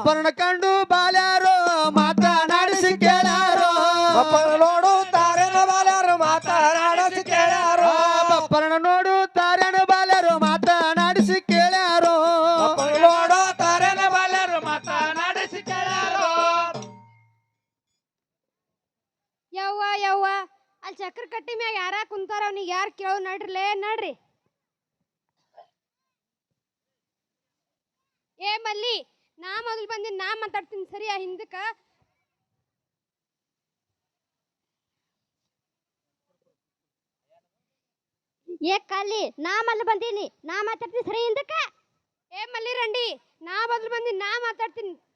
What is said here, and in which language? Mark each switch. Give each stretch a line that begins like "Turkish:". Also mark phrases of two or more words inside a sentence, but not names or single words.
Kannada: ಕಂಡು ಬಾಲ್ಯಾರೋ ಮಾತನಾಡಿಸಿ ಕೇಳ್ಯಾರೋ ಬಪ್ಪನ ನೋಡುತ್ತಾರೇನ ಬಾಲ್ಯಾರು ಮಾತನಾಡಿಸಿ ಕೇಳ್ಯಾರೋ ಬಪ್ಪನ ನೋಡುತ್ತಾರೇನ ಬಾಲ್ಯಾರೋ ಮಾತನಾಡಿಸಿ ಕೇಳ್ಯಾರೋ ಬಪ್ಪನ ನೋಡುತ್ತಾರೇನ ಬಾಲ್ಯಾರು ಮಾತನಾಡಿಸಿ ಕೇಳ್ಯಾರೋ ಯವ್ವ ಯವ್ವ ಅಲ್ಲಿ ಚಕ್ರ ಕಟ್ಟಿ ಮ್ಯಾಗ ಯಾರ ಕುಂತಾರ ಅವ್ನಿಗೆ ಯಾರು ಕೇಳೋ ನಡ್ರಲೇ ನಡ್ರಿ ಏ ಮಲ್ಲಿ ನಾ ಮೊದಲು ಬಂದಿನಿ ನಾ ಮಾತಾಡ್ತೀನಿ ಸರಿಯಾ ಹಿಂದಕ್ಕ ಏ ಕಲ್ಲಿ ನಾ ಮೊದಲು ಬಂದೀನಿ ನಾ ಮಾತಾಡ್ತೀನಿ ಸರಿ ಹಿಂದಕ್ಕ ಏ ಮಲ್ಲಿ ರಂಡಿ ನಾ ಮೊದಲು ಬಂದೀನಿ ನಾ ಮಾತಾಡ್ತೀನಿ